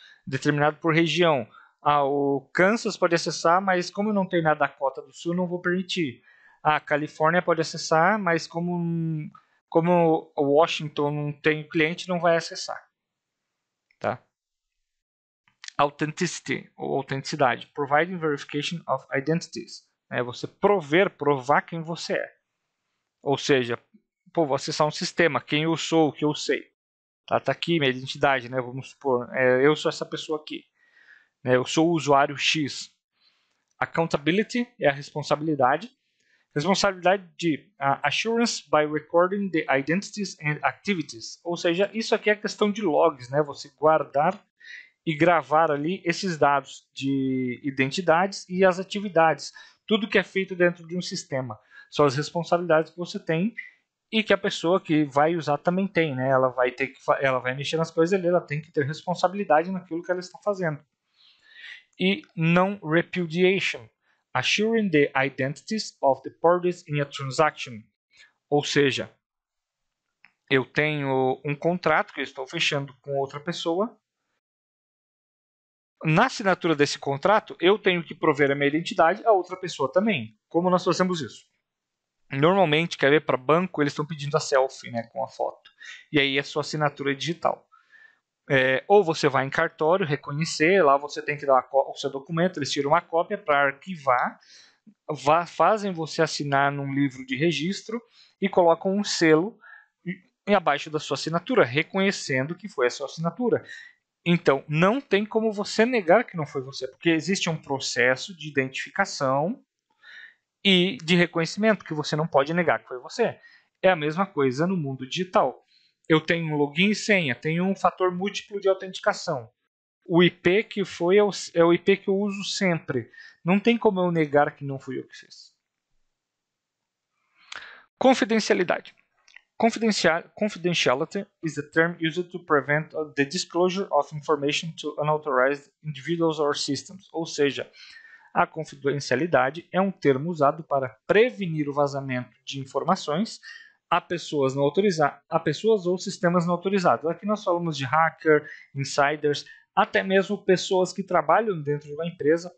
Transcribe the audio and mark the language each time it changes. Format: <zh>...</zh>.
<pt>Determinado por região. O Kansas pode acessar, mas como não tem nada da Dakota do Sul, não vou permitir. A Califórnia pode acessar, mas como Washington não tem cliente, não vai acessar. Tá? Authenticity, ou autenticidade.</pt> <en>Providing verification of identities.</en> <pt>É você provar quem você é. Ou seja, vou acessar um sistema, quem eu sou, o que eu sei. Tá aqui minha identidade, né? Vamos supor, eu sou essa pessoa aqui. Né? Eu sou o usuário X. Accountability é a responsabilidade. Responsabilidade de</pt> <en>assurance by recording the identities and activities.</en> <pt>Ou seja, isso aqui é questão de logs, né? Você guardar e gravar ali esses dados de identidades e as atividades. Tudo que é feito dentro de um sistema. São as responsabilidades que você tem e que a pessoa que vai usar também tem, né? Ela vai mexer nas coisas ali, ela tem que ter responsabilidade naquilo que ela está fazendo.</pt> <en>E non-repudiation, assuring the identities of the parties in a transaction.</en> <pt>Ou seja, eu tenho um contrato que eu estou fechando com outra pessoa. Na assinatura desse contrato, eu tenho que prover a minha identidade, a outra pessoa também. Como nós fazemos isso? Normalmente, quer ver, para banco, eles estão pedindo a selfie, né, com a foto. E aí a sua assinatura é digital. Ou você vai em cartório, reconhecer, lá você tem que dar o seu documento, eles tiram uma cópia para arquivar, fazem você assinar num livro de registro e colocam um selo abaixo da sua assinatura, reconhecendo que foi a sua assinatura. Então, não tem como você negar que não foi você, porque existe um processo de identificação e de reconhecimento que você não pode negar que foi você. É a mesma coisa no mundo digital. Eu tenho um login e senha, tenho um fator múltiplo de autenticação. O IP que foi é o IP que eu uso sempre. Não tem como eu negar que não fui eu que fiz. Confidencialidade.</pt> <en>Confidentiality is a term used to prevent the disclosure of information to unauthorized individuals or systems.</en> <pt>Ou seja, a confidencialidade é um termo usado para prevenir o vazamento de informações a pessoas ou sistemas não autorizados. Aqui nós falamos de hacker, insiders, até mesmo pessoas que trabalham dentro de uma empresa.</pt>